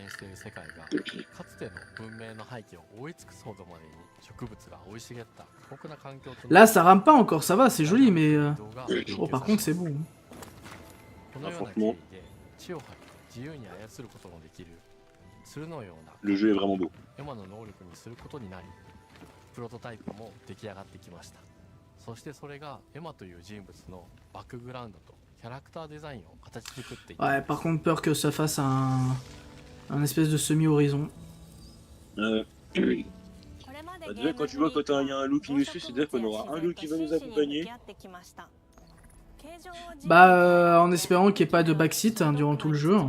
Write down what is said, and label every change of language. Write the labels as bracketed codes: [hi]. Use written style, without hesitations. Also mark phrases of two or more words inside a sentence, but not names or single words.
[fr] Là, ça rame pas encore, ça va, c'est joli, mais... Oh, par contre, c'est bon. Ah, franchement, le jeu est vraiment beau. [ja] プロトタイプも出来上がってきました。そしてそれがエマという人物のバックグラウンドとキャラクターデザインを形作っていく。 [fr] Ouais, par contre, peur que ça fasse un espèce de semi-horizon. Déjà, quand tu vois quand il y a un loup qui nous suit, c'est-à-dire qu'on aura un loup qui va nous accompagner. Bah, en espérant qu'il n'y ait pas de backseat hein, durant tout le jeu.